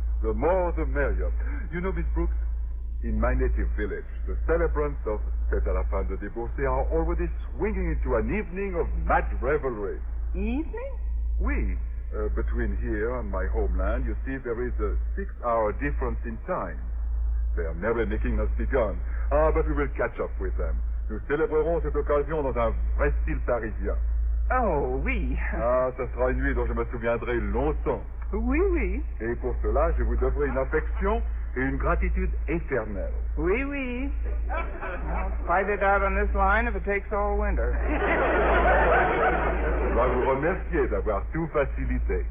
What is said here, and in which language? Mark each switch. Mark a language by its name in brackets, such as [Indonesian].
[English] The more, the merrier. You know, Miss Brooks, in my native village, the celebrants of Fête à la fin de Débauché are already swinging into an evening of mad revelry. Evening? [French] Oui. [English] Between here and my homeland, you see, there is a 6-hour difference in time. Their merrymaking has begun. But we will catch up with them. [French] Nous célébrerons cette occasion dans un vrai style parisien. Oh, oui. Ça sera une nuit dont je me souviendrai longtemps. Oui, oui. Et pour cela, je vous devrai une affection et une gratitude éternelle. Oui, oui. [English] I'll fight it out on this line if it takes all winter. [French] Je dois vous remercier d'avoir tout facilité.